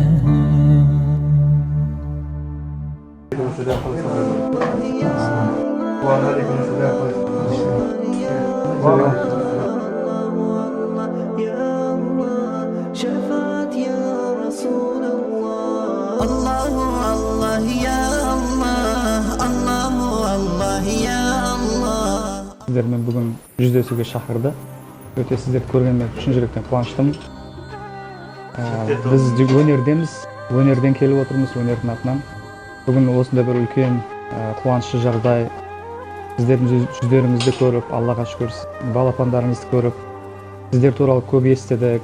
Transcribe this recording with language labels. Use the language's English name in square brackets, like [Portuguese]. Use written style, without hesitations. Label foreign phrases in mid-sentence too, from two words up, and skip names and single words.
[Arabic] وعليكم السلام. شفاعت يا رسول الله. الله الله يا الله الله الله يا الله. [Kazakh] Сіздермен бүгін жүздесуге шақырды. Өте сіздерді көргеніме шын жүректен қуаныштымын. Біз өнерден келіп отырмыз, өнердің атынан. Бүгін осында бір үлкен қуанышты жағдай. Сіздердің жүздеріңізді көріп, Аллаға шүкір, балапандарыңызды көріп, сіздер туралы көп естідік.